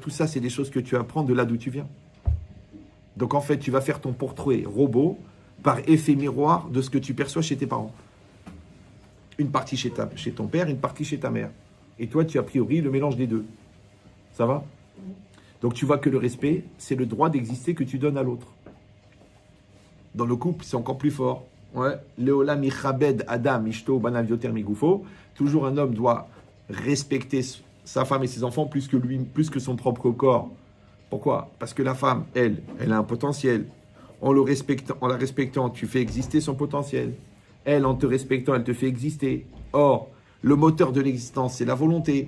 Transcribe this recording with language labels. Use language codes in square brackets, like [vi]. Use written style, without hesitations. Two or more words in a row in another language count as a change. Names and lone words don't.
[fr] Tout ça, c'est des choses que tu apprends de là d'où tu viens. Donc, en fait, tu vas faire ton portrait robot par effet miroir de ce que tu perçois chez tes parents. Une partie chez ton père, une partie chez ta mère. Et toi, tu as a priori le mélange des deux. Ça va? Donc, tu vois que le respect, c'est le droit d'exister que tu donnes à l'autre. Dans le couple, c'est encore plus fort. Ouais. [he] לעולם מכבד אדם אשתו בניו יותר מגופו. [fr] Toujours un homme doit respecter sa femme et ses enfants plus que lui, plus que son propre corps. Pourquoi? Parce que la femme, elle a un potentiel. En la respectant, tu fais exister son potentiel. Elle, en te respectant, elle te fait exister. Or, le moteur de l'existence, c'est la volonté.